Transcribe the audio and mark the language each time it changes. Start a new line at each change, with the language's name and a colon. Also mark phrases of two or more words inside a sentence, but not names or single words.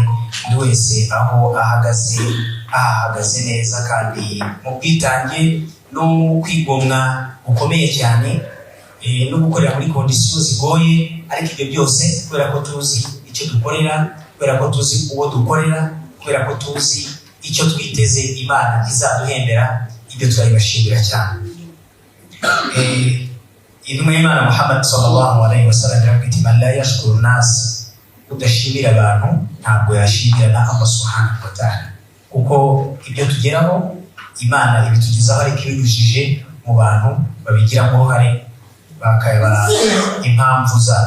Kinyarwanda: Buri wese aho ahagaze neza kandi mu bwitange no kwigomwa gukomeye cyane, no gukorera muri kondisiyo zigoye. Ariko ibyo byose kubera ko tuzi icyo dukorera, kubera ko tuzi uwo dukorera, kubera ko tuzi icyo twiteze Imana izaduhembera, ibyo turabibashimira cyane. Intumwa y'Imana Muhammad
Arabic: صلى الله عليه وسلم
Kinyarwanda: yaravuze iti
Arabic: من لا يشكر الناس,
Kinyarwanda: udashimira abantu ntabwo yashimira na Allah
Arabic: سبحانه وتعالى,
Kinyarwanda: kuko ibyo tugeraho Imana ibitugezaho ariko ibinyujije mu bantu babigiramo uruhare, bakayabara impamvu zabyo.